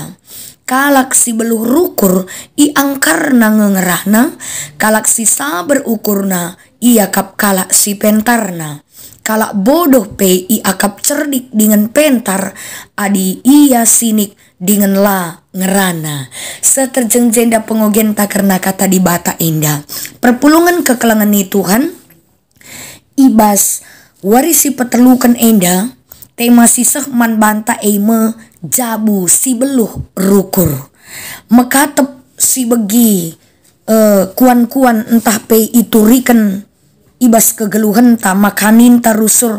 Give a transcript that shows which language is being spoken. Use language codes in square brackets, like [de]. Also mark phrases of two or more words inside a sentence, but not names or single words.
[btx] Kalak si beluh rukur i angkarna ngengerahna, kalak si saber ukurna ia kap kalak si pentarna. Kalak bodoh pe i akap cerdik dengan pentar, adi ia sinik dengan la ngerana. Seterjeng jenda pengogen tak karena kata di bata indah. Perpulungan kekelangan ni Tuhan, ibas warisi petelukan enda, tema siseh man banta eime jabu si beluh rukur. Mekatep si begi kuan-kuan entah pe iturikan ibas kegeluhan ta makanin tarusur.